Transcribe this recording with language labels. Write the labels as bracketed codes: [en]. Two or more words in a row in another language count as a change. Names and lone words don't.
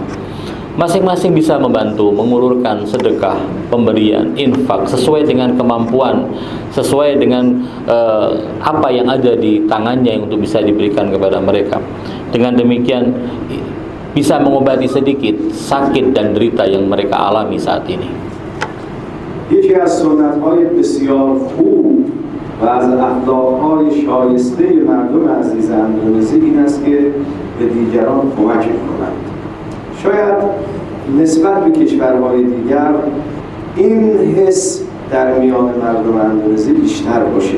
[id] Masing-masing bisa membantu mengulurkan sedekah, pemberian, infak sesuai dengan kemampuan, sesuai dengan apa yang ada di tangannya untuk bisa diberikan kepada mereka. Dengan demikian bisa mengobati sedikit sakit dan derita yang mereka alami saat ini. [fa] یکی از سنت‌های بسیار خوب و از اخلاق‌های شایسته مردم عزیز اندونزی این است که به دیگران کمک می‌کنند. شاید نسبت به کشورهای دیگر این حس در میان مردم اندونزی بیشتر باشه.